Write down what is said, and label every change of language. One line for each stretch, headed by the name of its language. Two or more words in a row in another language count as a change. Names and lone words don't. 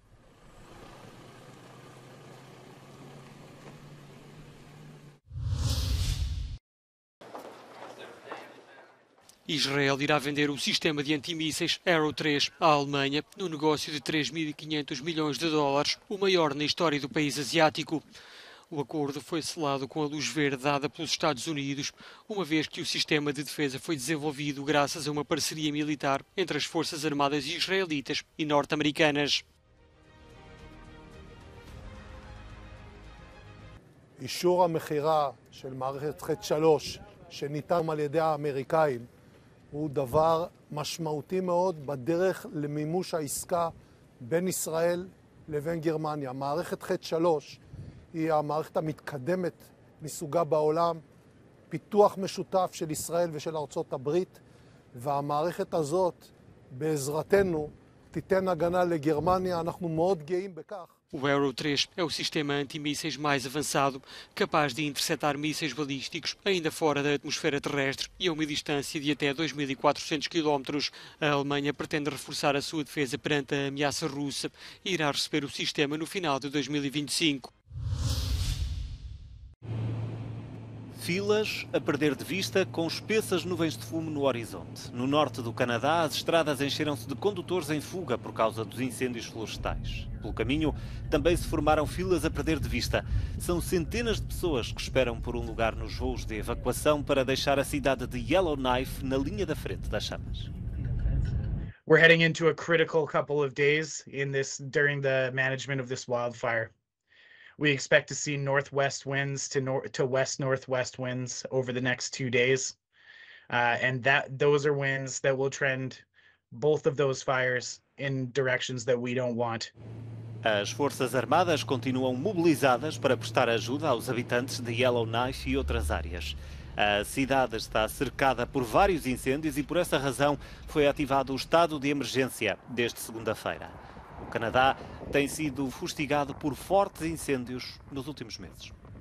Portuguese: Israel irá vender o sistema de antimísseis Arrow 3 à Alemanha no negócio de 3.500 milhões de dólares, o maior na história do país asiático. O acordo foi selado com a luz verde dada pelos Estados Unidos, uma vez que o sistema de defesa foi desenvolvido graças a uma parceria militar entre as Forças Armadas israelitas e norte-americanas.
Hebrew: אישור המכירה של מערכת חץ 3 שניתן על ידי האמריקאים הוא דבר משמעותי מאוד בדרך למימוש העסקה בין ישראל לבין גרמניה. מערכת חץ 3 היא המערכת המתקדמת מסוגה בעולם, פיתוח משותף של ישראל ושל ארצות הברית, והמערכת הזאת בעזרתנו תיתן הגנה לגרמניה. אנחנו מאוד גאים בכך.
Portuguese: O Arrow 3 é o sistema antimísseis mais avançado, capaz de interceptar mísseis balísticos ainda fora da atmosfera terrestre e a uma distância de até 2.400 km. A Alemanha pretende reforçar a sua defesa perante a ameaça russa e irá receber o sistema no final de 2025. Filas a perder de vista com espessas nuvens de fumo no horizonte. No norte do Canadá, as estradas encheram-se de condutores em fuga por causa dos incêndios florestais. Pelo caminho, também se formaram filas a perder de vista. São centenas de pessoas que esperam por um lugar nos voos de evacuação para deixar a cidade de Yellowknife na linha da frente das chamas.
English: We're heading into a critical couple of days during the management of this wildfire. We expect to see northwest winds to west-northwest winds over the next 2 days. And those are winds that will trend both of those fires in directions that we don't want.
Portuguese: As Forças Armadas continuam mobilizadas para prestar ajuda aos habitantes de Yellowknife e outras áreas. A cidade está cercada por vários incêndios e por essa razão foi ativado o estado de emergência desde segunda-feira. O Canadá tem sido fustigado por fortes incêndios nos últimos meses.